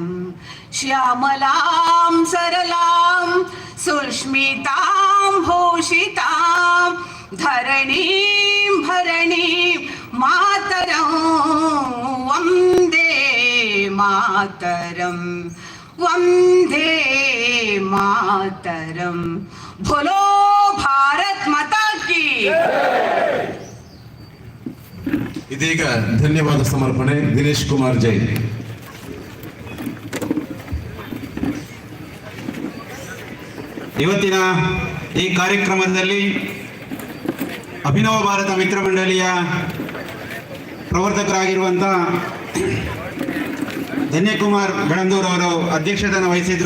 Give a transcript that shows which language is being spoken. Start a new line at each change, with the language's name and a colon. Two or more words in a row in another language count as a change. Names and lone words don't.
Sanskrit: श्यामलां सरलां सुष्मितां भूषितां धरणीं भरणीं मातरं, वन्दे मातरं, वन्दे मातरं.
Hindi: बोलो भारत माता की.
Kannada: ಇದೀಗ ಧನ್ಯವಾದ ಸಮರ್ಪಣೆ ದಿನೇಶ್ ಕುಮಾರ್ ಜೈ. ಇವತ್ತಿನ ಈ ಕಾರ್ಯಕ್ರಮದಲ್ಲಿ ಅಭಿನವ ಭಾರತ ಮಿತ್ರ ಮಂಡಳಿಯ ಪ್ರವರ್ತಕರಾಗಿರುವಂಥ ಧನ್ಯಕುಮಾರ್ ಬೆಳಂದೂರ್ ಅವರು ಅಧ್ಯಕ್ಷತೆಯನ್ನು ವಹಿಸಿದ್ರು.